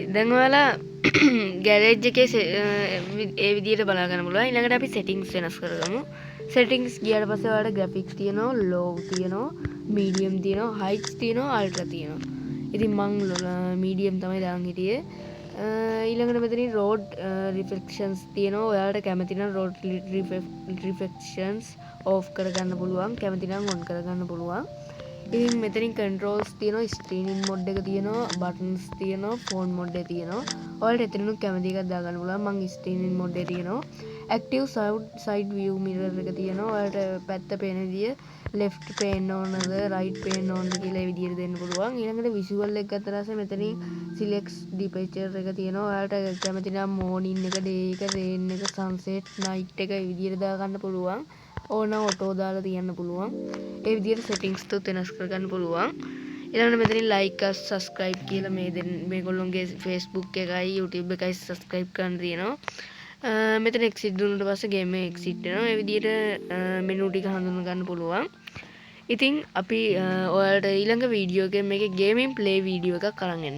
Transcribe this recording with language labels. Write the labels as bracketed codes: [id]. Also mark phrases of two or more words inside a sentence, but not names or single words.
[si] දැන් ඔයාලා ගෑරේජ් එකේ ඒ විදිහට බලා ගන්න පුළුවන්. ඊළඟට අපි settings වෙනස් කරගමු. settings ගියාට පස්සේ ඔයාලට graphics තියෙනවා, low තියෙනවා, medium තියෙනවා, heights තියෙනවා, ultra තියෙනවා. ඉතින් මං medium තමයි දාන් හිටියේ. ඊළඟට මෙතනින් [en] road reflections [si] තියෙනවා. ඔයාලට කැමති නම් [en] road reflections off [si] කරගන්න පුළුවන්. කැමති නම් on කරගන්න පුළුවන්. ඉතින් මෙතනින් controls තියෙනවා, [en] screening mode [si] එක තියෙනවා, buttons තියෙනවා, [en] phone mode [si] එක තියෙනවා. ඔයාලට එතනිනුත් කැමති එකක් දාගන්න පුළුවන්. මං [en] screening mode [si] එක තියෙනවා. [en] active side view mirror [si] එක තියෙනවා. ඔයාලට පැත්ත පේන විදිය left පේන්න ඕනද right පේන්න ඕනද කියලා ඒ විදියට දෙන්න පුළුවන්. ඊළඟට visual එක ගත්ත රස මෙතනින් [en] select departure [si] එක තියෙනවා. ඔයාලට කැමති නම් morning එක, day එක, rain එක, [en] sunset, night [si] එක ඒ විදියට දාගන්න පුළුවන්. ඕන ඔටෝ දාලා තියන්න පුළුවන්. ඒ විදියට settings තුත් වෙනස් කරගන්න පුළුවන්. ඊළඟට මෙතනින් [en] like us subscribe [si] කියලා මේගොල්ලොන්ගේ Facebook එකයි YouTube එකයි subscribe කරන්න තියෙනවා. මෙතන exit දුන්නාට පස්සේ game එක exit වෙනවා. ඒ විදියට menu ටික හඳුනා ගන්න පුළුවන්. ඉතින් අපි ඔයාලට ඊළඟ වීඩියෝ එකේ මේකේ [en] gaming play [si] වීඩියෝ එකක් අරන් එන්න.